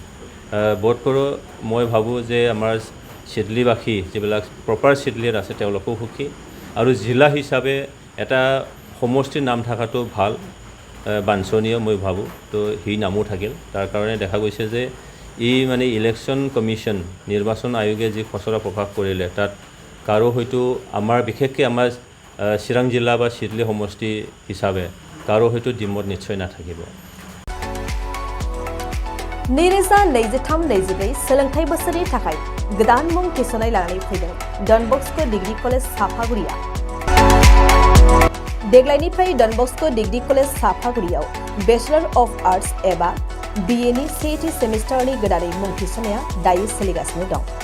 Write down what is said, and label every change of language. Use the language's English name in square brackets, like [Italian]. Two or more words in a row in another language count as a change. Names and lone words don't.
[Assamese] বোধকৰোঁ মই ভাবোঁ যে আমাৰ চিডলিবাসী যিবিলাক প্ৰপাৰ চিডলিত আছে তেওঁলোকেও সুখী, আৰু জিলা হিচাপে এটা সমষ্টিৰ নাম থকাটো ভাল, বাঞ্ছনীয় মই ভাবোঁ। তো সেই নামো থাকিল, তাৰ কাৰণে দেখা গৈছে যে ই মানে [English] election commission [Assamese] নিৰ্বাচন আয়োগে যি খচৰা প্ৰকাশ কৰিলে তাত কাৰো হয়তো আমাৰ বিশেষকৈ আমাৰ চিৰাং জিলা বা চিডলি সমষ্টি হিচাপে কাৰো হয়তো ডিমত নিশ্চয় নাথাকিব। [Bodo] नैरोजा 23-24 सोलोंथाइ बोसोरनि थाखाय गोदान मुं थिसननाय लानानै फैदों डन बस्क' डिग्री कलेज साफागुरिया। देग्लायनिफ्राय डन बस्क' डिग्री कलेज साफागुरियाव [English] bachelor of arts [Bodo] एबा BA नि सेथि सेमिस्टारनि गोदानै मुं थिसननाया दायो सोलिगासिनो दं।